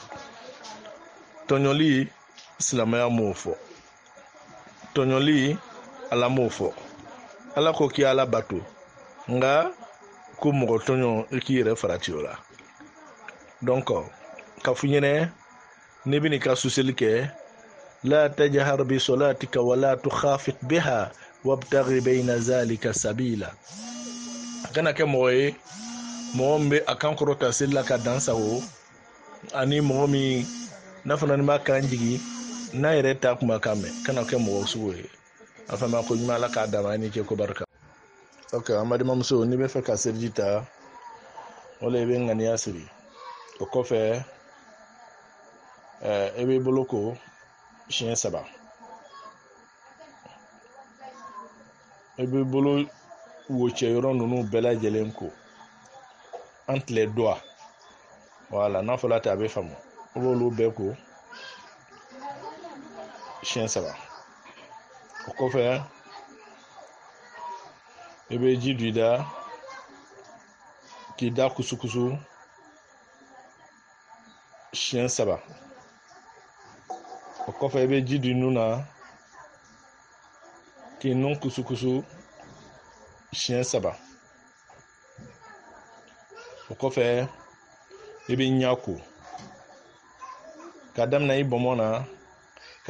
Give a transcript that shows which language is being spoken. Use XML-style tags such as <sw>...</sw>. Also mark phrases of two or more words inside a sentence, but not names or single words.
<bm>ma ka mɔgɔw tɔɲɔ tɔɲɔli silamɛya m'o fɔ tɔɲɔli ala m'o fɔ ala ko k'i ala bato nga ko mɔgɔ tɔɲɔ i k'i yɛrɛ farati o la donc ka fu ɲɛnɛ ne bɛ n'i ka suseli kɛ</bm> <ar>لا تجهر بصلاتك ولا تخافت بها وابتغ بين ذلك سبيلا</ar> <bm>a kana kɛ mɔgɔ ye mɔgɔ min bɛ a kan kɔrɔta seli la ka dan sago ani mɔgɔ min n'a fana ni b'a kan jigi n'a yɛrɛ ta kuma kan mɛn kana kɛ mɔgɔ sugu ye a fama ko ɲuman ala k'a d'a ma ni ce ko barika ok an balimamuso n'i bɛ fɛ ka seliji ta wala i bɛ ŋaniya siri o kɔfɛ i b'i bolo ko siɲɛ 3 i b'i bolo wocɛ yɔrɔ ninnu bɛɛ lajɛlen ko</bm> <fr>entre les doigts</fr> <bm>voilà n'a fɔla ten a bɛ faamu i b'olu bɛɛ ko siɲɛ 3 o kɔfɛ i bɛ ji don i da k'i da kusukusu siɲɛ 3 o kɔfɛ i bɛ ji don i nun na k'i nun kusukusu siɲɛ 3 o kɔfɛ i bɛ ɲa ko ka daminɛ i bɔnmɔ na ka</bm>